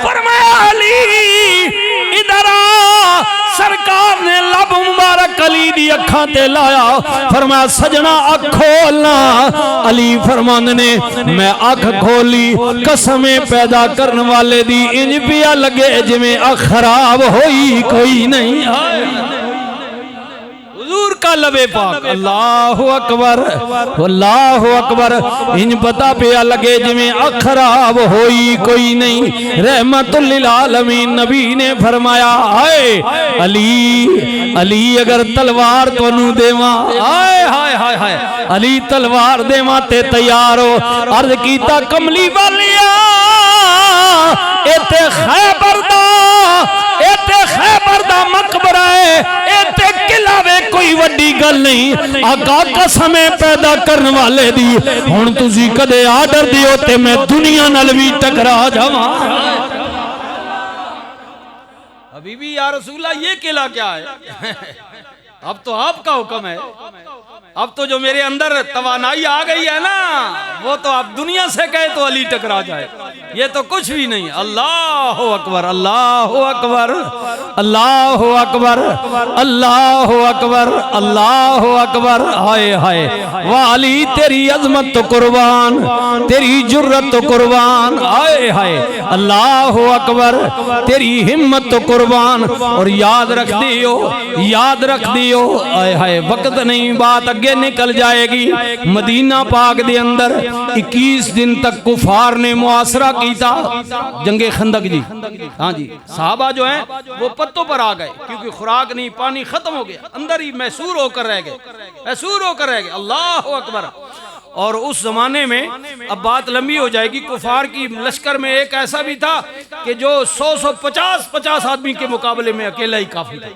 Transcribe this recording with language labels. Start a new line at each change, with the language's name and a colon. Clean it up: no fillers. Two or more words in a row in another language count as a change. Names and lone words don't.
Punjabi: فرمایا علی ایدھر آ، سرکار نے لب مبارک مبارک علی دی اکھاں تے لایا، فرمایا سجنا اکھ کھولنا. علی فرماندے نے میں اکھ کھولی، قسمے پیدا کرنے والے دی انج پیا لگے جیویں اکھ خراب ہوئی کوئی نہیں.
Urdu: حضور کا لبِ پاک
Arabic: الله أكبر الله أكبر,
Punjabi: انج پتا پیا لگے جیویں اکھ خراب ہوئی کوئی نہیں. رحمۃ للعالمین نبی نے فرمایا ہائے علی، علی اگر تلوار تونوں دیواں، ہائے ہائے ہائے ہائے، علی تلوار دیواں تے تیار ہو. عرض کیتا کملی والیا ایتھے خیبر دا، ایتھے خیبر دا مقبرہ ہے، ایتھے قلعہ وے کوئی وڈی گل نہیں. آقا قسمے پیدا کرنے والے دی ہن تسی کدے آرڈر دیو تے میں دنیا نال بھی ٹکرا جاواں.
Urdu: ابھی بھی
Arabic: يا رسول الله
Urdu: یہ قلعہ کیا ہے? اب تو آپکا حکم ہے، اب تو جو میرے اندر توانائی آ گئی ہے نا، وہ تو آپ دنیا سے کہے تو علی ٹکرا جائے، یہ تو کچھ بھی نہیں.
Arabic: الله أكبر الله أكبر الله أكبر الله أكبر الله أكبر.
Punjabi: ہائے ہائے واہ علی تیری عظمت توں قربان، تیری جرأت توں قربان. ہائے ہائے
Arabic: الله أكبر
Punjabi: تیری ہمت توں قربان. اور یاد رکھ دیو، یاد رکھ دیو، ہائے ہائے وقت نہیں، بات اگے نکل جائے گی. مدینہ پاک دے اندر 21 دن تک کفار نے محاصرہ کیتا، جنگِ خندق جی.
Urdu: ہاں جی، صحابہ جو ہیں وہ پتوں پر آ گئے کیونکہ خوراک نہیں، پانی ختم ہو گیا، اندر ہی محصور ہو کر رہ گئے، محصور ہو کر رہ گئے.
Arabic: الله أكبر.
Urdu: اور اس زمانے میں، اب بات لمبی ہو جائے گی، کفار کی لشکر میں ایک ایسا بھی تھا کہ جو 100-150 آدمی کے مقابلے میں اکیلا ہی کافی تھا.